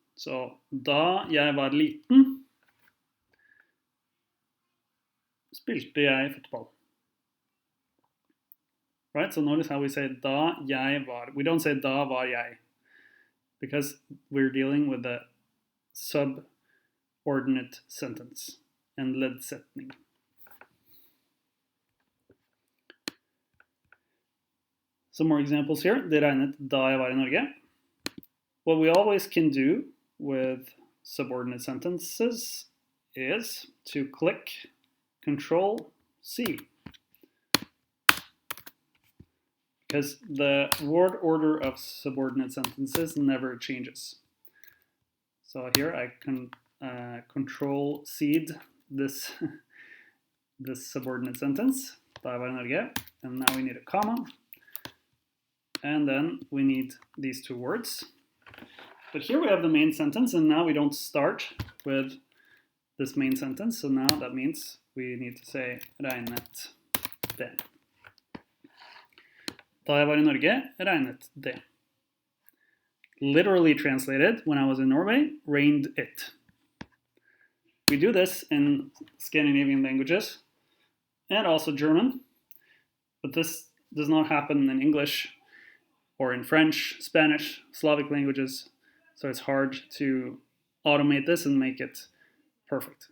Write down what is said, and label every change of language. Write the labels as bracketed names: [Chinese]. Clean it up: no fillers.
[Norwegian] So, da jeg var liten, spilte jeg fotball. [English] Right, so notice how we say [Norwegian] da jeg var. [English] We don't say [Norwegian] da var jeg, [English] because we're dealing with the subordinate sentence and leddsetning. Some more examples here. [Norwegian] Det regnet da jeg var I Norge. [English] What we always can do with subordinate sentences is to click Control-C, because the word order of subordinate sentences never changes. So here I can Control-C this this subordinate sentence, [Norwegian] da jeg var I Norge, [English] and now we need a comma, and then we need these two words. But here we have the main sentence, and now we don't start with this main sentence, so now that means we need to say [Norwegian] regnet det. Da jeg var I Norge, regnet det. [English] Literally translated, when I was in Norway, rained it. We do this in Scandinavian languages, and also German, but this does not happen in English, or in French, Spanish, Slavic languages, so it's hard to automate this and make it perfect.